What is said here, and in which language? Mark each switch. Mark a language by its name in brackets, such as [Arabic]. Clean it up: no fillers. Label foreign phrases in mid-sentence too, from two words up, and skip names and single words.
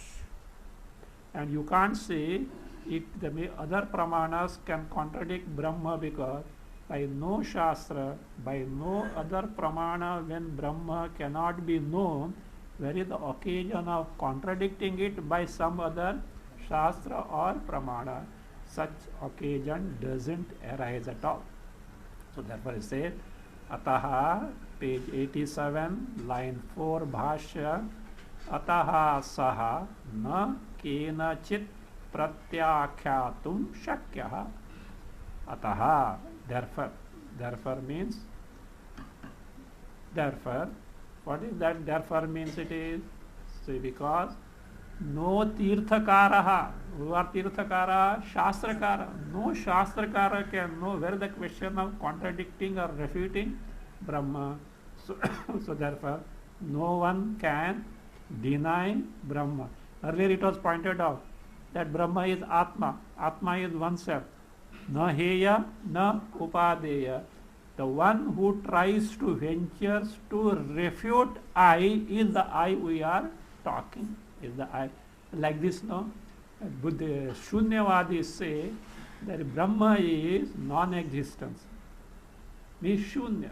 [English] And you can't say it, the other pramanas can contradict Brahma, because by no Shastra, by no other pramana, when Brahma cannot be known, where is the occasion of contradicting it by some other Shastra or pramana? Such occasion doesn't arise at all. So therefore it says, Ataha, page 87, line 4, [Sanskrit] Bhashya, Ataha saha na kenachit pratyakyatum shakyaha. [English] Ataha, therefore means, therefore, what is that therefore means? It is, see, because no tirthakara, who are tirthakara? Shastrakara. No Shastrakara can know where the question of contradicting or refuting Brahma. So therefore, no one can deny Brahma. Earlier it was pointed out that Brahma is Atma. Atma is oneself. [Sanskrit] Na heya, na upadeya. [English] The one who tries to ventures to refute I is the I we are talking. Is the I. Like this, no? Buddha, Shunyavadis say that Brahma is non-existence. Means Shunya.